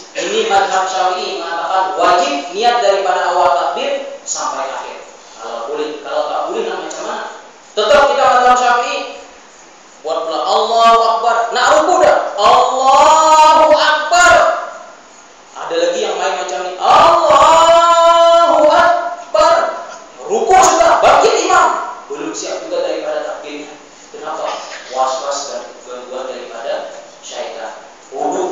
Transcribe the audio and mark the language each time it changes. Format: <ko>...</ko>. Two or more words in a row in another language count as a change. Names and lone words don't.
<ms>Ini mazhab Syafi'i mengatakan wajib niat daripada awal takbir sampai akhir. Kalau boleh, kalau tak boleh nak macam mana? Tetap kita mazhab Syafi'i buat pula</ms> <ar>الله أكبر.</ar> <ms>Nak ruku dah,</ms> <ar>الله أكبر.</ar> <ms>Ada lagi yang main macam ni,</ms> <ar>الله أكبر.</ar> <ms>Ruku sudah, bangkit imam, belum siap juga daripada takbirnya. Kenapa? Was-was dan gangguan daripada syaitan.</ms>